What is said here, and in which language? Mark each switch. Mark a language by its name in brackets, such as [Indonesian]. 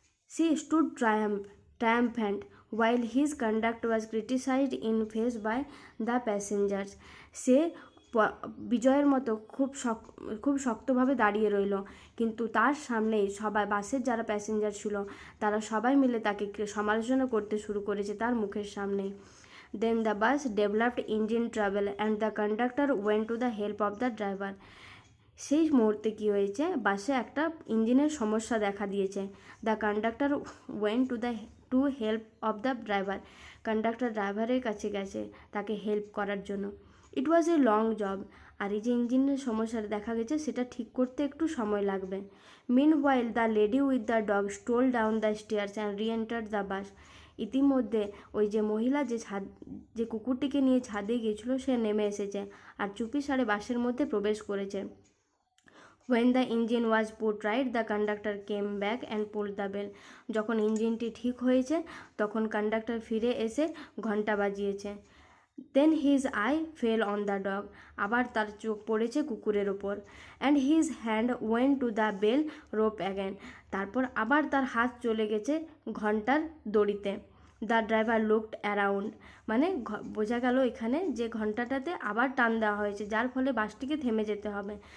[English] She stood triumphant while his conduct was criticized in face by the passengers. [Bangla] সে বিজয়ের মতো খুব শক্তভাবে দাঁড়িয়ে রইল, কিন্তু তার সামনেই বাসের যারা প্যাসেঞ্জার ছিল তারা সবাই মিলে তাকে সমালোচনা করতে শুরু করেছে তার মুখের সামনেই। [English] Then the bus developed engine travel and the conductor went to the help of the driver. [Bangla] সেই মুহূর্তে কী হয়েছে, বাসে একটা ইঞ্জিনের সমস্যা দেখা দিয়েছে। [English] The conductor went to help of the driver. [Bangla] Conductor ড্রাইভারের কাছে গেছে তাকে হেল্প করার জন্য। [English] It was a long job. [Bangla] আর এই যে ইঞ্জিনের সমস্যাটা দেখা গেছে সেটা ঠিক করতে একটু সময় লাগবে। [English] Meanwhile the lady with the dog stole down the stairs and reenter the bus. [Bangla] ইতিমধ্যে ওই যে মহিলা যে কুকুরটিকে নিয়ে ছাদে গিয়েছিল সে নেমে এসেছে আর চুপিসারে বাসের মধ্যে প্রবেশ করেছে। [English] When the engine was put right, the conductor came back and pulled the bell. [Bangla] যখন ইঞ্জিনটি ঠিক হয়েছে তখন কন্ডাক্টর ফিরে এসে ঘন্টা বাজিয়েছে। [English] Then his eye fell on the dog. [Bangla] আবার তার চোখ পড়েছে কুকুরের ওপর। [English] And his hand went to the bell rope again. [Bangla] তারপর আবার তার হাত চলে গেছে ঘন্টার দড়িতে। [English] The driver looked around. [Bangla] মানে বোঝা গেল এখানে যে ঘন্টাটাতে আবার টান দেওয়া হয়েছে, যার ফলে বাসটিকে থেমে যেতে হবে।